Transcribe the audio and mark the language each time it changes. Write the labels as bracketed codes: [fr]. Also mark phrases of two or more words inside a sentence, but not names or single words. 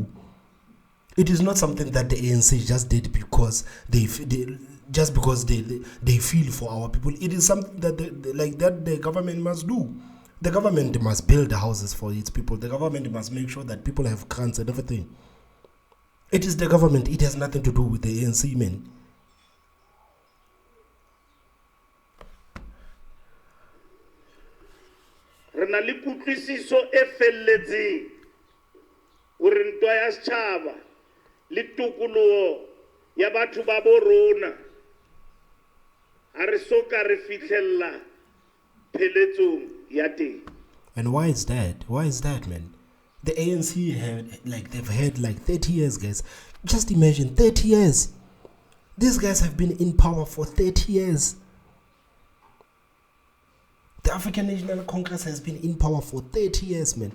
[en] It is not something that the ANC just did because they feel for our people. It is something that the government must do. The government must build houses for its people. The government must make sure that people have grants and everything. It is the government. It has nothing to do with the ANC, man. [st] Rena le kutlwisiso e felletseng hore ntwa ya setjhaba le tokoloho ya batho ba bo rona ha re soka re fihlella pheletsong ya teng. [en] And why is that? Why is that, man? The ANC they've had 30 years, guys. Just imagine 30 years. These guys have been in power for 30 years. The African National Congress has been in power for 30 years, man.